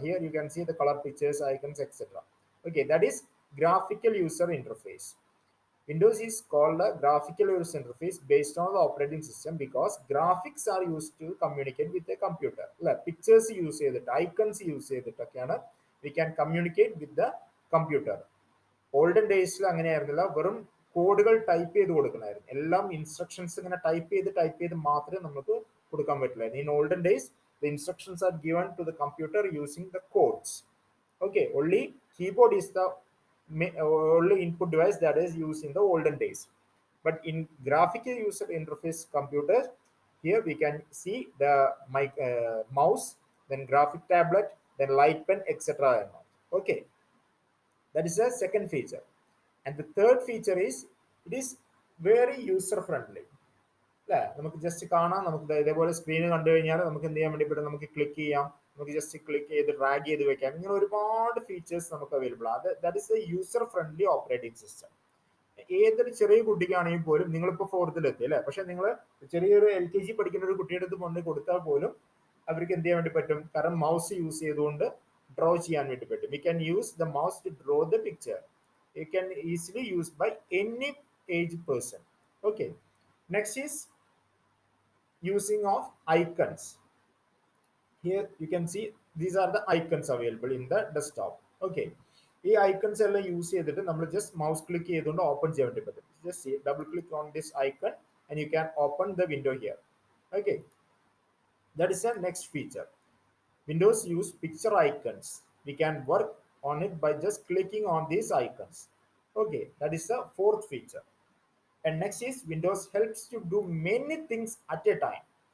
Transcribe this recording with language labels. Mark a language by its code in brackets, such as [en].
[en] Here you can see the color pictures, icons, etc. Okay, that is graphical user interface. Windows is called a graphical user interface based on the operating system because graphics are used to communicate with the computer. Pictures use ചെയ്തിട്ട് icons use ചെയ്തിട്ടൊക്കെയാണ് we can communicate with the computer. [ml] Olden ഡേയ്സിൽ അങ്ങനെയായിരുന്നില്ല, വെറും കോഡുകൾ type ചെയ്ത് കൊടുക്കണമായിരുന്നു. എല്ലാം instructions ഇങ്ങനെ type ചെയ്ത് മാത്രമേ നമുക്ക് കൊടുക്കാൻ പറ്റില്ലായിരുന്നു. [en] In olden days the instructions are given to the computer using the codes. Okay, only keyboard is the only input device that is used in the olden days. But in graphical user interface computers, here we can see the mouse, then graphic tablet, then light pen, etc. Okay, that is the second feature. And the third feature is it is very user friendly. [ml] അല്ലേ, നമുക്ക് just കാണാം, നമുക്ക് ഇതേപോലെ screen കണ്ടു കഴിഞ്ഞാൽ നമുക്ക് എന്ത് ചെയ്യാൻ വേണ്ടി പറ്റും, നമുക്ക് ക്ലിക്ക് ചെയ്യാം, നമുക്ക് ജസ്റ്റ് ക്ലിക്ക് ചെയ്ത് ഡ്രാഗ് ചെയ്ത് വെക്കാം, ഇങ്ങനെ ഒരുപാട് ഫീച്ചേഴ്സ് നമുക്ക് അവൈലബിൾ ആണ്. [en] That is a user friendly operating system. [ml] ഏതൊരു ചെറിയ കുട്ടിക്കാണെങ്കിൽ പോലും, നിങ്ങളിപ്പോൾ ഫോർത്തിലെത്തി അല്ലേ, പക്ഷെ നിങ്ങൾ ചെറിയൊരു LKG പഠിക്കുന്ന ഒരു കുട്ടിയുടെ അടുത്ത് കൊണ്ട് കൊടുത്താൽ പോലും അവർക്ക് എന്ത് ചെയ്യാൻ വേണ്ടി പറ്റും, കാരണം മൗസ് യൂസ് ചെയ്തുകൊണ്ട് ഡ്രോ ചെയ്യാൻ വേണ്ടി പറ്റും. [en] We can use the mouse to draw the picture. You can easily use by any age person. Okay, next is using of icons. Here you can see these are the icons available in the desktop. [ml] Okay, ഈ icons എല്ലാം use ചെയ്തിട്ട് നമ്മൾ just mouse click ചെയ്തുകൊണ്ട് open ചെയ്യാൻ വേണ്ടി പറ്റും. [en] Just double click on this icon and you can open the window here. Okay, that is the next feature. Windows use picture icons. We can work on it by just clicking on these icons. Okay, that is the fourth feature. And next is Windows helps you do many things at a time.